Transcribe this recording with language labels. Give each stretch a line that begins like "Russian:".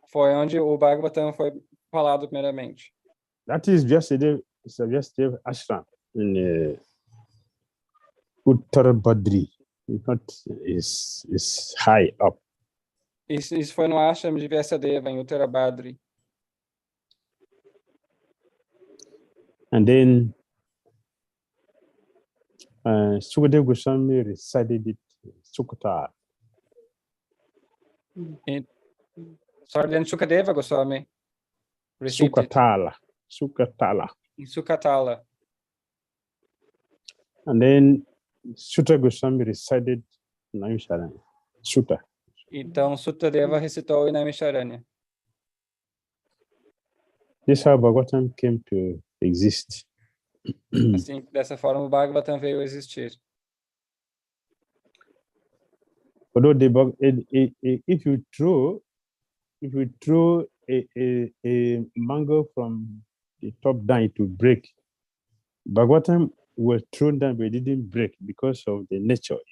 Portuguese: Foi onde o Bhagavatam foi falado primeiramente.
English: That is Vyasadeva Ashram in Uttar Badri. It's high up.
Portuguese: Isso foi no ashram de Vyasadeva, em Uttar Badri.
English: And then Sukadeva Goswami recited it Sukata. Sorry, then Sukadeva Goswami received Sukatala. in Sukatala. And then Sutta Goswami recited Naimisharanya. Sutta.
Portuguese: Então, Sutadeva recitou em Naimisharanya.
English: This is how Bhagavatam came to exist.
Portuguese: Assim, dessa forma, o Bhagavatam veio a existir.
English: Although if you throw a mango from the top down, it will break. Bhagavatam was thrown down, but it didn't break because of the nature.